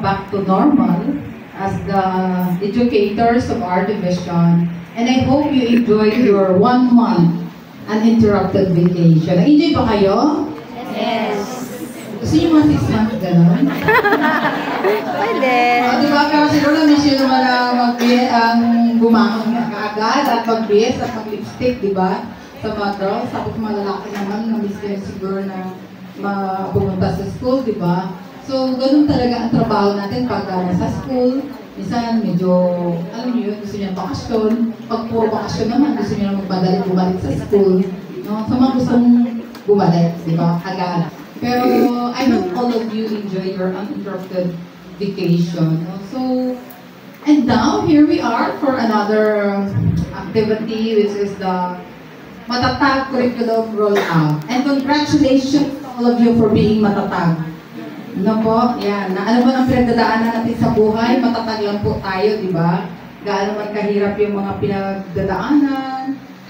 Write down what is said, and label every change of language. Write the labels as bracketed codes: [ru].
[en] Back to normal as the educators of our division. And I hope you enjoyed your 1 month uninterrupted vacation. [tl] Nag-enjoy ba kayo? [en] Yes. [tl] Gusto niyo mga 6 months gano'n? Pwede. Diba? Pero siguro na-miss yun naman ang bumangon na kaagad at mag-base at mag-lipstick, diba? Sa mga girls. Tapos mga lalaki naman, na-miss ko siguro na pumunta sa school, diba? So, ganun talaga ang trabaho natin pag nasa school. Minsan, medyo, alam niyo yun, gusto niya bakasyon. Pag puro bakasyon naman, gusto niya bumalik sa school. No? So, mga gustong bumalik, diba? Agad. Pero, [en] I hope all of you enjoy your uninterrupted vacation. No? So, and now, here we are for another activity, which is the Matatag Curriculum Rollout. And congratulations to all of you for being matatag. [tl] Ano po? Yan. Ano ba ang pinagdadaanan natin sa buhay? Matatag lang po tayo, di ba? Gaano man kahirap yung mga pinagdadaanan.